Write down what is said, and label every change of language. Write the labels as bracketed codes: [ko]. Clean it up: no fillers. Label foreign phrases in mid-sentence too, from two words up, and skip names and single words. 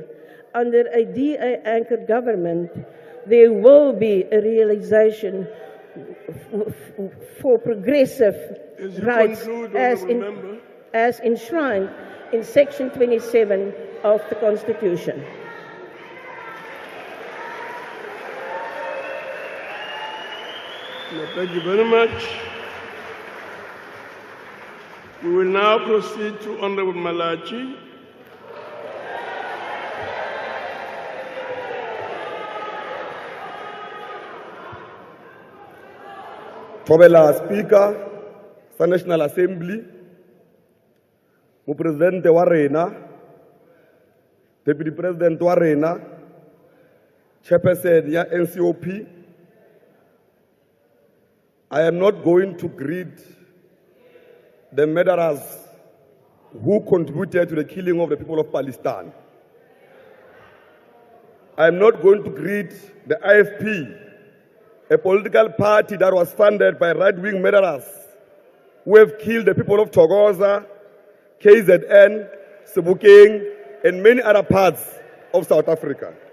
[en] Under a DA-anchored government, there will be a realization for progressive rights as enshrined in Section 27 of the Constitution. Thank you very much. We will now proceed to Honorable Malachi. [nso] Thobela Speaker sa National Assembly, Mopresidente wa rena, [en] Deputy President [nso] wa rena, Chairperson ya NCOP. [en] I am not going to greet the murderers who contributed to the killing of the people of Palestine. I am not going to greet the IFP, a political party that was funded by right-wing murderers who have killed the people of Thokoza, KZN, Sebokeng, and many other parts of South Africa.